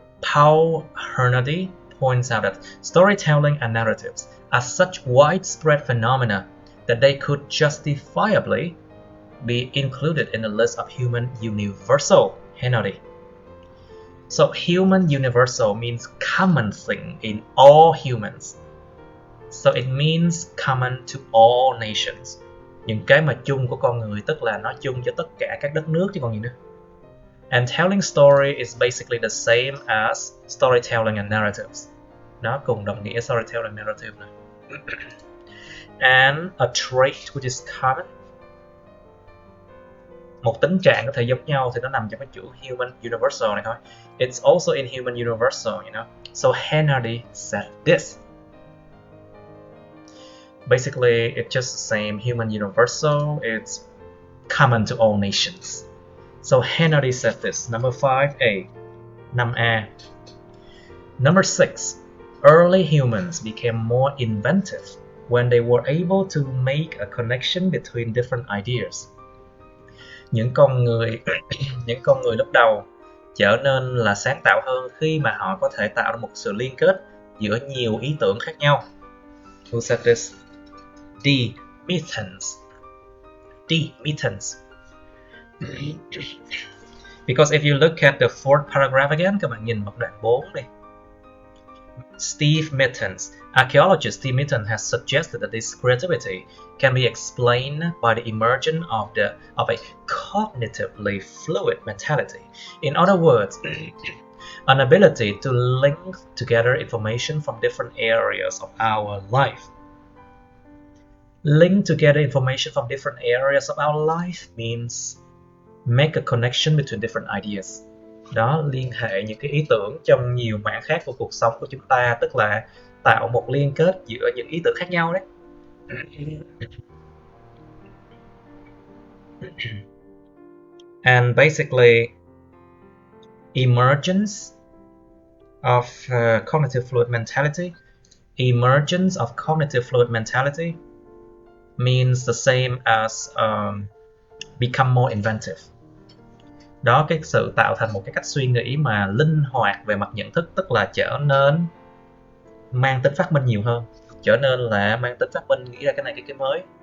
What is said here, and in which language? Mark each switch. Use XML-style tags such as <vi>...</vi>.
<en>Paul Hernady points out that storytelling and narratives are such widespread phenomena that they could justifiably be included in the list of human universal. Hernady. So human universal means common thing in all humans. So it means common to all nations.</en> <vi>Những cái mà chung của con người tức là nó chung cho tất cả các đất nước chứ còn gì nữa.</vi> <en>And telling story is basically the same as storytelling and narratives.</en> <vi>Nó cùng đồng nghĩa</vi> <en>storytelling and narrative</en> <vi>này.</vi> <en>And a trait which is common.</en> <vi>Một tính trạng có thể giống nhau thì nó nằm trong cái chữ human universal này thôi.</vi> <en>It's also in human universal, you know. So Hernady said this. Basically, it's just the same human universal. It's common to all nations. So Hernady said this. Number 5A. 5A. Number 6. Early humans became more inventive when they were able to make a connection between different ideas.</en> <vi>Những con người lúc đầu trở nên là sáng tạo hơn khi mà họ có thể tạo ra một sự liên kết giữa nhiều ý tưởng khác nhau.</vi> <en>Who said this? D. Mittens. D. Mittens. Because if you look at the fourth paragraph again,</en> <vi>các bạn nhìn vào đoạn 4 đi.</vi> <en>Steve Mittens, archaeologist Steve Mittens has suggested that this creativity can be explained by the emergence of a cognitively fluid mentality. In other words, an ability to link together information from different areas of our life. Link together information from different areas of our life means make a connection between different ideas.</en> <vi>Đó, liên hệ những cái ý tưởng trong nhiều mảng khác của cuộc sống của chúng ta, tức là tạo một liên kết giữa những ý tưởng khác nhau đấy.</vi> <en>And basically, emergence of cognitive fluid mentality. Emergence of cognitive fluid mentality means the same as become more inventive.</en> <vi>Đó, cái sự tạo thành một cái cách suy nghĩ mà linh hoạt về mặt nhận thức, tức là trở nên mang tính phát minh nhiều hơn, trở nên là mang tính phát minh, nghĩ ra cái này cái mới.</vi>